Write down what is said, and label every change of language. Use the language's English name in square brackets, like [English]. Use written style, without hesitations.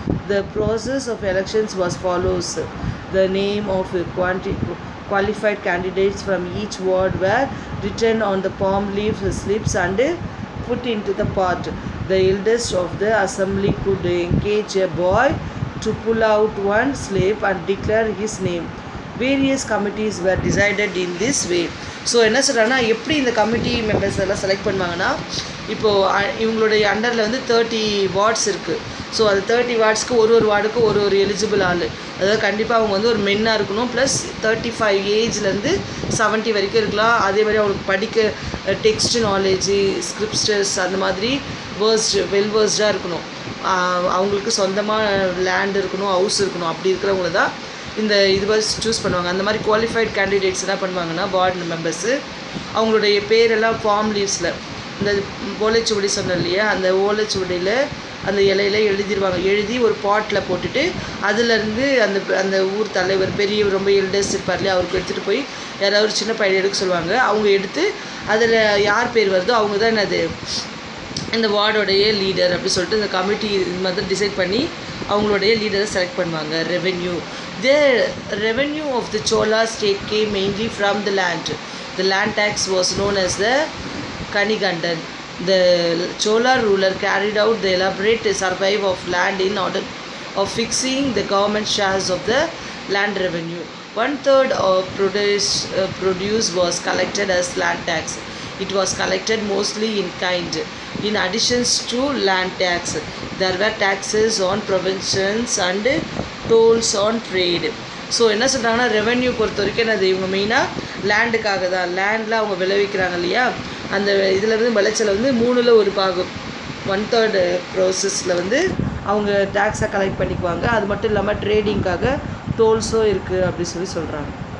[English] The process of elections was follows. The name of qualified candidates from each ward were written on the palm leaf slips and put into the pot. The eldest of the assembly could engage a boy to pull out one slip and declare his name. Various committees were decided in this way. [Tamil] So என்ன சொல்கிறாங்கன்னா, எப்படி இந்த committee members எல்லாம் select பண்ணுவாங்கன்னா, இப்போது இவங்களுடைய அண்டரில் வந்து 30 wards இருக்குது. ஸோ அது 30 வார்ட்ஸ்க்கு ஒரு வார்டுக்கு ஒரு எலிஜிபிள் ஆள், அதாவது கண்டிப்பாக அவங்க வந்து ஒரு மென்னாக இருக்கணும். ப்ளஸ் 35 ஏஜ்லேருந்து 70 வரைக்கும் இருக்கலாம். அதே மாதிரி அவங்களுக்கு படிக்க டெக்ஸ்ட் நாலேஜு, ஸ்கிரிப்டர்ஸ் அந்த மாதிரி வெல் வேர்ஸ்டாக இருக்கணும். அவங்களுக்கு சொந்தமாக லேண்ட் இருக்கணும், ஹவுஸ் இருக்கணும். அப்படி இருக்கிறவங்கள தான் இந்த சூஸ் பண்ணுவாங்க. அந்த மாதிரி குவாலிஃபைட் கேண்டிடேட்ஸ் என்ன பண்ணுவாங்கன்னா, வார்டு மெம்பர்ஸு அவங்களுடைய பேரெல்லாம் ஃபார்ம் லீவ்ஸில், இந்த ஓலைச்சுவடி சொன்னோம் இல்லையா, அந்த ஓலைச்சுவடியில் அந்த இலையில எழுதிடுவாங்க. எழுதி ஒரு பாட்டில் போட்டுட்டு அதுலேருந்து அந்த ஊர் தலைவர், பெரிய ரொம்ப எல்டர்ஸ் இருப்பார் இல்லையா, அவருக்கு எடுத்துகிட்டு போய் யாராவது ஒரு சின்ன பையன் எடுக்க சொல்லுவாங்க. அவங்க எடுத்து அதில் யார் பேர் வருதோ அவங்க தான் என்னது இந்த வார்டோடைய லீடர் அப்படி சொல்லிட்டு இந்த கமிட்டி இது மாதிரி டிசைட் பண்ணி அவங்களுடைய லீடரை செலக்ட் பண்ணுவாங்க. [English] Revenue. The revenue of the Chola state came mainly from the land. The land tax was known as the Kanigandan. The Chola ruler carried out the elaborate survey of land in order of fixing the government shares of the land revenue. 1/3 of produce was collected as land tax. It was collected mostly in kind. In addition to land tax, there were taxes on provisions and tolls on trade. [Tamil] So என்ன சொல்கிறாங்கன்னா, revenue பொறுத்த வரைக்கும் என்னது, இவங்க மெயினாக லேண்டுக்காக தான். லேண்டில் அவங்க விளைவிக்கிறாங்க இல்லையா, அந்த இதில் வந்து விளைச்சலை வந்து 3ல் 1 பாகம் 1/3 ப்ரோசஸில் வந்து அவங்க டேக்ஸை கலெக்ட் பண்ணிக்குவாங்க. அது மட்டும் இல்லாமல் ட்ரேடிங்காக டோல்ஸும் இருக்குது அப்படி சொல்கிறாங்க.